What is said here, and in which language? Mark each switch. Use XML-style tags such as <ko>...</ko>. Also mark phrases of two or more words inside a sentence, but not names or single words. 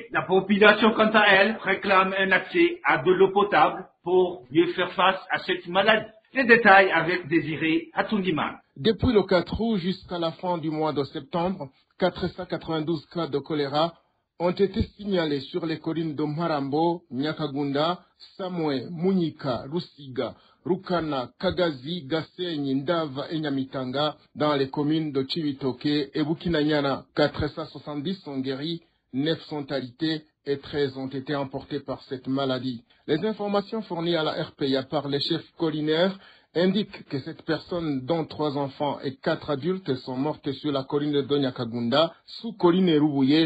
<fr>La population, quant à elle, réclame un accès à de l'eau potable pour mieux faire face à cette maladie. Les détails avec Désiré Atundiman. Depuis le 4 août jusqu'à la fin du mois de septembre, 492 cas de choléra ont été signalés sur les collines de Marambo, Nyakagunda, Samwe, Munyika, Rusiga, Rukana, Kagazi, Gasenyi, Ndava et Nyamitanga dans les communes de Chibitoke et Bukinanyana. 470 sont guéris, 9 sont alités et 13 ont été emportés par cette maladie. Les informations fournies à la RPA par les chefs collinaires indiquent que cette personne, dont 3 enfants et 4 adultes, sont mortes sur la colline de Nyakagunda, sous colline Rubouye.</fr>